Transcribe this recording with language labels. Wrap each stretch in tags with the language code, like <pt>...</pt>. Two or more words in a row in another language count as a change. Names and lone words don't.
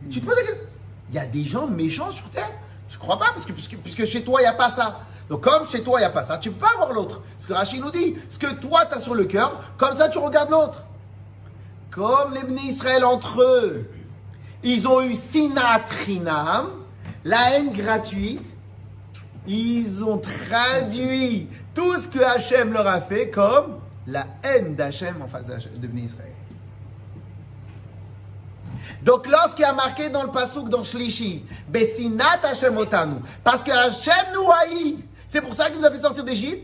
<fr>Tu te poses la question. Il y a des gens méchants sur terre. Je ne crois pas, puisque chez toi, il n'y a pas ça. Donc, comme chez toi, il n'y a pas ça, tu ne peux pas avoir l'autre. Ce que Rachid nous dit, ce que toi, tu as sur le cœur, comme ça, tu regardes l'autre. Comme les Bnei Israël entre eux, ils ont eu</fr> <he>שנאת חינם,</he> <fr>la haine gratuite. Ils ont traduit tout ce que Hachem leur a fait comme la haine d'Hachem en face de Bnei Israël. Donc, lorsqu'il y a marqué dans le pasouk, dans Shlishi,</fr> <he>בשנאת השם אותנו,</he> <fr>parce que Hachem nous haït, c'est pour ça qu'il nous a fait sortir d'Égypte.</fr>